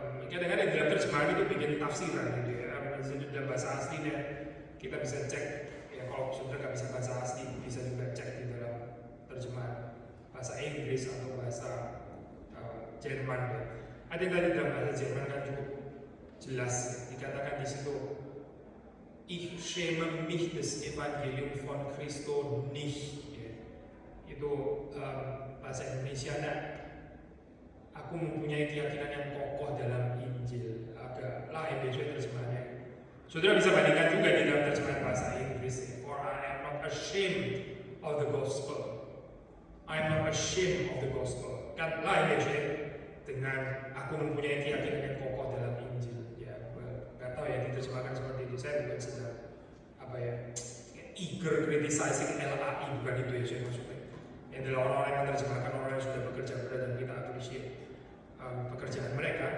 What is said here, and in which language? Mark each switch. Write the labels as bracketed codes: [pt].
[id] Kadang-kadang dalam terjemahan itu bikin tafsiran gitu ya. Dalam bahasa aslinya kita bisa cek ya, kalau sudah nggak bisa bahasa asli bisa juga cek di dalam terjemahan bahasa Inggris atau bahasa Jerman ya. Ada yang tadi dalam bahasa Jerman kan cukup jelas ya. Dikatakan di situ, [de] ich schäme mich des Evangelium von Christo nicht [id] ya. Itu bahasa Indonesianya, aku mempunyai keyakinan yang kokoh dalam Injil. Agak lain biasanya terjemahannya. Saudara bisa bandingkan juga di dalam terjemahan bahasa Inggris ya. [en] For I am not ashamed of the gospel. I'm not ashamed of the gospel. [id] Kan lain ya sih dengan aku mempunyai keyakinan yang kokoh dalam Injil. Ya, nggak tahu ya diterjemahkan seperti ini. Saya bukan sedang apa ya [en] eager criticizing [id] LAI, bukan itu ya saya maksudnya. Yang adalah orang-orang yang menerjemahkan orang yang sudah bekerja berat dan kita appreciate pekerjaan mereka.